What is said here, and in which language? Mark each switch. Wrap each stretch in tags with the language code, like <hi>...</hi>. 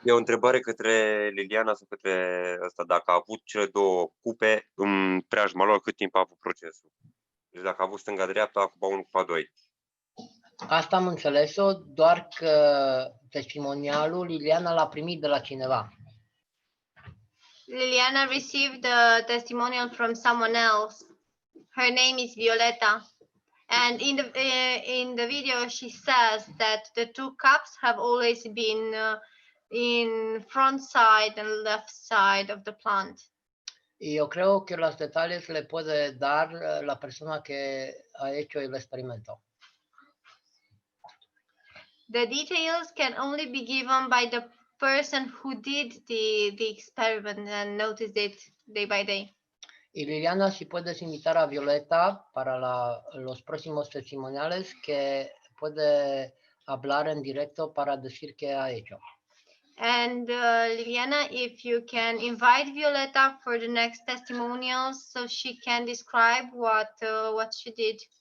<ro>E o întrebare către Liliana sau către ăsta, dacă a avut cele 2 cupe în preajma lor, cât timp a avut procesul. Deci dacă a avut stânga-dreapta, cupa 1, cupa 2. Asta am înțeles-o, doar că testimonialul Liliana l-a primit de la cineva.</ro> <en>Liliana received a testimonial from someone else. Her name is Violetta. And in the video, she says that the 2 cups have always been in front side and left side of the plant.</en> <es>Eu creo que los detalles le puede dar la persona que ha hecho el experimento.</es> <en>The details can only be given by the person who did the experiment and noticed it day by day.</en> <es>Y Liliana, si puedes invitar a Violeta para los próximos testimoniales, que puede hablar en directo para decir qué ha hecho.</es> <en>And Liliana, if you can invite Violetta for the next testimonials so she can describe what she did.</en>